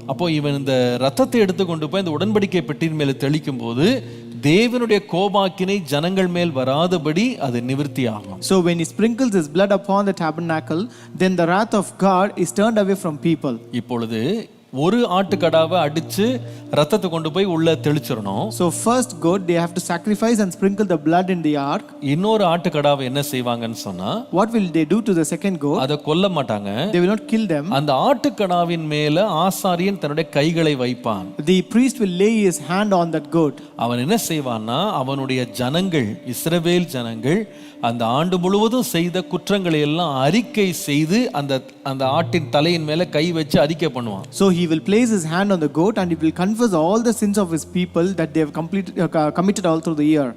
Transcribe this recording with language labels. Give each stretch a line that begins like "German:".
Tamil: அப்போ இவன் இந்த ரத்தத்தை எடுத்து கொண்டு போய் இந்த உடன்படிக்கை பெட்டியின் மேல தெளிக்கும் போது தேவனுடைய கோபாக்கினை ஜனங்கள் மேல் வராதபடி அது நிவர்த்தி ஆகும்.
English: So when he sprinkles his blood upon the tabernacle, then the wrath of God is turned away from people.
Tamil: இப்பொழுது ஒரு ஆட்டுக்கடாவை அடிச்சு ரத்தத்தை கொண்டு போய் உள்ள தெளிச்சிடணும்.
English: So first goat they have to sacrifice and sprinkle the blood in the ark.
Tamil: இன்னொரு ஆட்டுக்கடாவை என்ன செய்வாங்கன்னு சொன்னா,
English: What will they do to the second goat?
Tamil: அதை கொல்ல மாட்டாங்க.
English: They will not kill them.
Tamil: அந்த ஆட்டுக்கடாவின் மேல ஆசாரியன் தன்னுடைய கைகளை வைப்பான்.
English: The priest will lay his hand on that goat.
Tamil: அவன் என்ன செய்வான்னா, அவனுடைய ஜனங்கள், இஸ்ரவேல் ஜனங்கள் அந்த ஆண்டு முழுவதும் செய்த குற்றங்களை எல்லாம் அறிக்கை செய்து அந்த ஆட்டின் தலையின் மேல கை வச்சு அறிக்கை பண்ணுவான்.
English: So he will place his hand on the goat and he will confess all the sins of his people that they have committed all through the year.